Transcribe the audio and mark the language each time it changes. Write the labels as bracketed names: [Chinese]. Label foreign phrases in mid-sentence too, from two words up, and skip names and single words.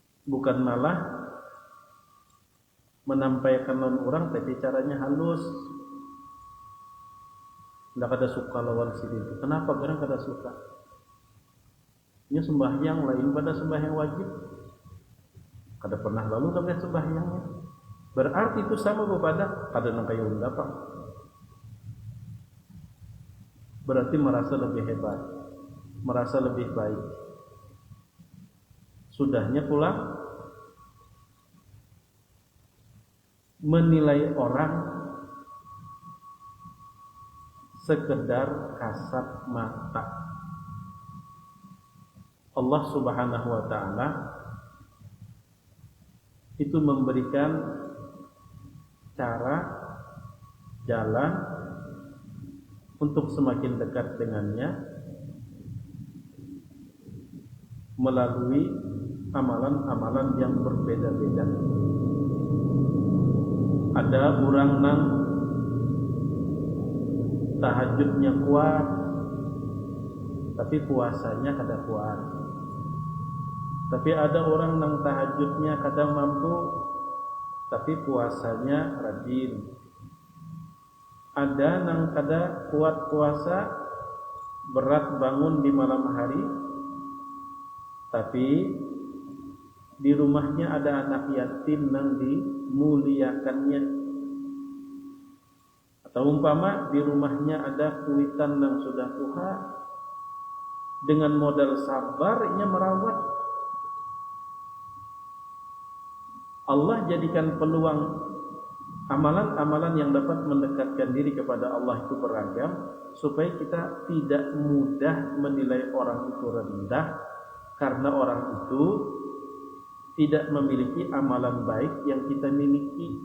[Indonesian] bukan malah menampaikan non orang tapi caranya halus. [Banjar] Nggak ada suka lawan sini itu. Kenapa? Karena kada suka. [Indonesian] Ini sembahyang lain pada sembahyang wajib. [Banjar] Kada pernah lalu tapi sembahyangnya. Berarti itu sama kepada kada nang kayu apa? [Indonesian] Berarti merasa lebih hebat, merasa lebih baik. Sudahnya pula menilai orang sekedar kasat mata. [Arabic] Allah Subhanahu wa taala [Indonesian] itu memberikan cara, jalan untuk semakin dekat dengannya melalui amalan-amalan yang berbeda-beda. [Banjar] Ada orang nang tahajudnya kuat tapi puasanya kada kuat. Tapi ada orang nang tahajudnya kada mampu tapi puasanya rajin. Ada nang kada kuat puasa, berat bangun di malam hari, tapi di rumahnya ada anak yatim nang dimuliakannya. Atau umpama di rumahnya ada kuitan nang sudah tua, dengan modal sabarnya merawat. [Indonesian] Allah jadikan peluang amalan-amalan yang dapat mendekatkan diri kepada Allah itu beragam, supaya kita tidak mudah menilai orang itu rendah karena orang itu tidak memiliki amalan baik yang kita miliki.